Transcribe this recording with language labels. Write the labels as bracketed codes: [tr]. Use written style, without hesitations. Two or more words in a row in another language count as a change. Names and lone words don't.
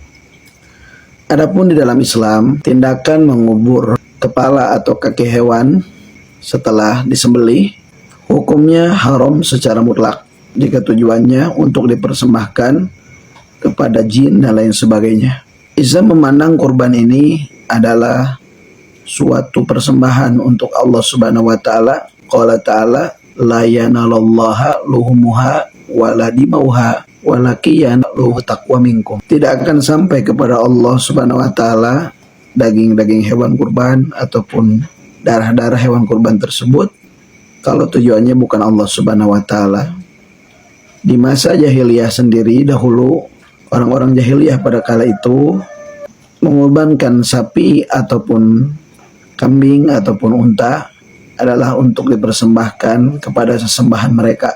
[id] Adapun di dalam Islam, tindakan mengubur kepala atau kaki hewan setelah disembelih, hukumnya haram secara mutlak jika tujuannya untuk dipersembahkan kepada jin dan lain sebagainya. Islam memandang kurban ini adalah suatu persembahan untuk Allah [ar] سبحانه وتعالى. قال تعالى لا ينال الله لحومها ولا دماؤها ولكن يناله التقوى منكم. [id] Tidak akan sampai kepada Allah [ar] سبحانه وتعالى [id] daging-daging hewan kurban ataupun darah-darah hewan kurban tersebut kalau tujuannya bukan Allah [ar] سبحانه وتعالى. [id] Di masa jahiliyah sendiri dahulu, orang-orang jahiliyah pada kala itu mengorbankan sapi ataupun kambing ataupun unta adalah untuk dipersembahkan kepada sesembahan mereka.